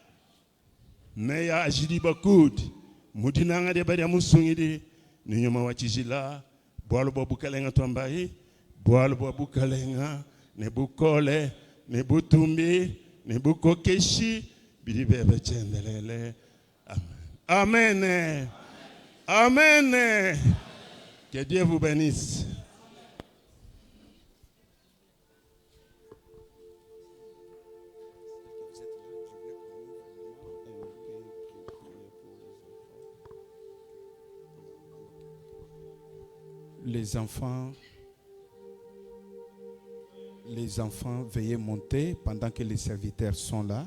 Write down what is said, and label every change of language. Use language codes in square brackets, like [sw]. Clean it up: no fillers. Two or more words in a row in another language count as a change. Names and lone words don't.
[lua] meya ajidi bakudi mudinanga deba dia musungidi ninyoma wachijila bwalu bobukalenga twambai bwalu bobukalenga ne bukole ne butumbi ne bukokeshi bidibebe chendelele amen amen amen. [fr] Que Dieu vous bénisse. Les enfants, veuillez monter pendant que les serviteurs sont là.